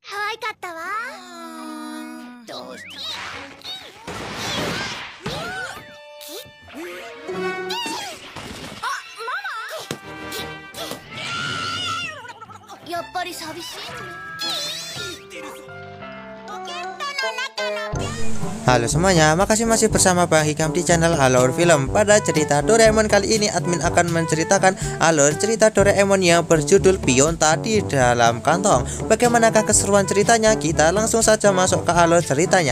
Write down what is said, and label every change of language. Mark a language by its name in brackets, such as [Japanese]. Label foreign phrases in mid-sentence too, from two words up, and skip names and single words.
[Japanese] 愛かったわ。どうしたやっぱり寂しい [Indonesian] Halo semuanya, makasih masih bersama Bang Hikam di channel Alur Film. Pada cerita Doraemon kali ini, admin akan menceritakan alur cerita Doraemon yang berjudul Bionta di dalam kantong. Bagaimanakah keseruan ceritanya? Kita langsung saja masuk ke alur ceritanya.